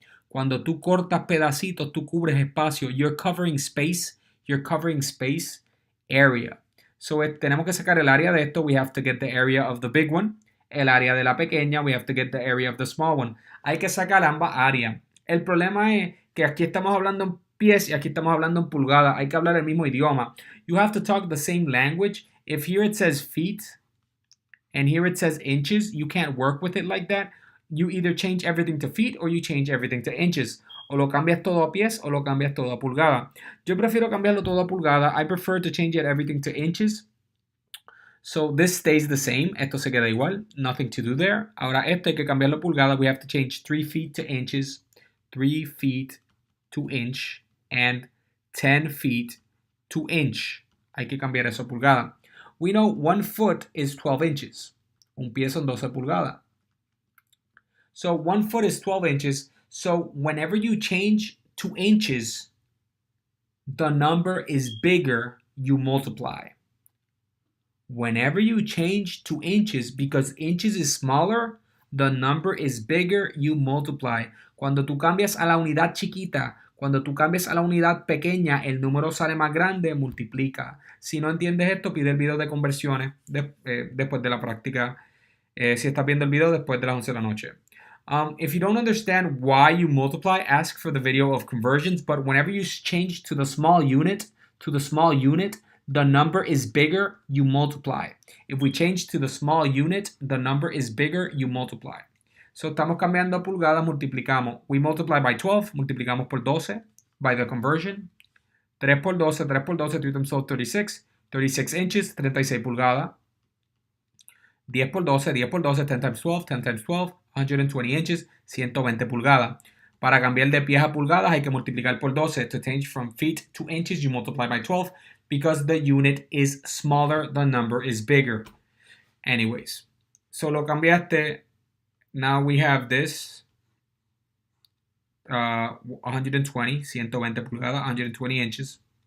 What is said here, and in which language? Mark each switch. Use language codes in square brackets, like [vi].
[es] Cuando tú cortas pedacitos, tú cubres espacio. [en] You're covering space. You're covering space. Area. [es] So tenemos que sacar el área de esto. [en] We have to get the area of the big one. [es] El área de la pequeña. [en] We have to get the area of the small one. [es] Hay que sacar ambas áreas. El problema es que aquí estamos hablando en pies y aquí estamos hablando en pulgadas. Hay que hablar el mismo idioma. [en] You have to talk the same language. If here it says feet and here it says inches, you can't work with it like that. You either change everything to feet or you change everything to inches. [es] O lo cambias todo a pies o lo cambias todo a pulgada. Yo prefiero cambiarlo todo a pulgada. [en] I prefer to change everything to inches. So this stays the same. [es] Esto se queda igual. [en] Nothing to do there. [es] Ahora esto hay que cambiarlo a pulgada. [en] We have to change 3 feet to inches, 3 feet to inch, and 10 feet to inch. [es] Hay que cambiar eso a pulgada. [en] We know 1 foot is 12 inches. [es] Un pie son 12 pulgadas. [en] So 1 foot is 12 inches. So whenever you change to inches, the number is bigger, you multiply. Whenever you change to inches, because inches is smaller, the number is bigger, you multiply. [es] Cuando tú cambias a la unidad chiquita, cuando tú cambias a la unidad pequeña, el número sale más grande, multiplica. Si no entiendes esto, pide el video de conversiones después de la práctica. Si estás viendo el video después de las 11 de la noche. [en] If you don't understand why you multiply, ask for the video of conversions. But whenever you change to the small unit, the number is bigger, you multiply. If we change to the small unit, the number is bigger, you multiply. [es] So estamos cambiando a pulgadas, multiplicamos. [en] We multiply by 12, [es] multiplicamos por 12, [en] by the conversion. [es] 3 por 12, 3 por 12, [en] 3 times 12, 36. 36 inches, [es] 36 pulgadas. 10 por 12, 10 por 12, [en] 10 times 12, 10 times 12, 120 inches, [es] 120 pulgadas. Para cambiar de pies a pulgadas hay que multiplicar por 12. [en] To change from feet to inches, you multiply by 12 because the unit is smaller, the number is bigger. Anyways, so [es] lo cambiaste. [en] Now we have this 120, [es] 120 pulgadas, [en] 120 inches.